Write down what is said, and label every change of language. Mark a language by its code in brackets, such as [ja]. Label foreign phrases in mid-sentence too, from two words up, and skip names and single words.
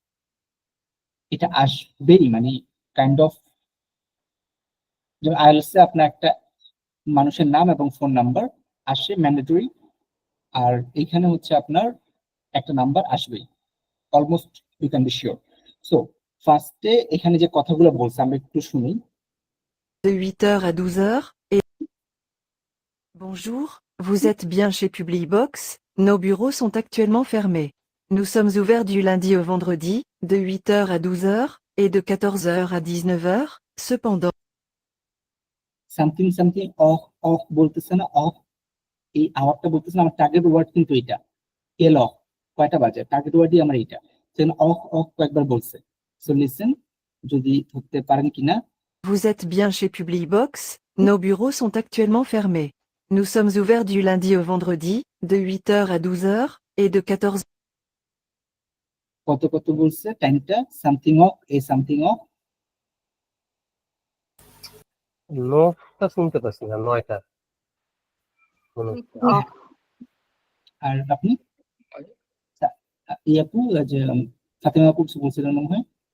[bn] এটা আসবেই, মানে [en] kind of, [bn] যেমন আইএলটিএস এ আপনার একটা মানুষের নাম এবং ফোন নাম্বার আসে ম্যান্ডেটরি, আর এখানে হচ্ছে আপনার একটা নাম্বার আসবেই, [en] almost you can be sure. [bn] সো ফার্স্টে এখানে যে কথাগুলো বলছে আমরা একটু শুনি। [fr] De 8h à 12h, et... Bonjour, vous êtes bien chez Publibox, nos bureaux sont actuellement fermés. Nous sommes ouverts du lundi au vendredi, de 8h à 12h, et de 14h à 19h, cependant, [en] something something of, [bn] অফ বলতেছে না, অফ, এই আওয়াজটা বলতেছে না, আমার [en] target word [bn] কিন্তু এটা এল অফ, কয়টা বাজে, [en] target wordই [bn] আমার এইটা। সেখানে অফ অফ কয়েকবার বলছে। [en] so listen, [bn] যদি ধরতে পারেন কিনা। [fr] Vous êtes bien chez Publibox, nos bureaux sont actuellement fermés. Nous sommes ouverts du lundi au vendredi, de 8h à 12h, et de 14h. [bn] কত কত বলছে টাইমটা? [en] something of a something of. [bn] নোটা শুনতে পাচ্ছি না, 9টা। আর আপনি ইয়াপু যে ফাতেমা আপু কিছু বলছিলেন মনে হয়।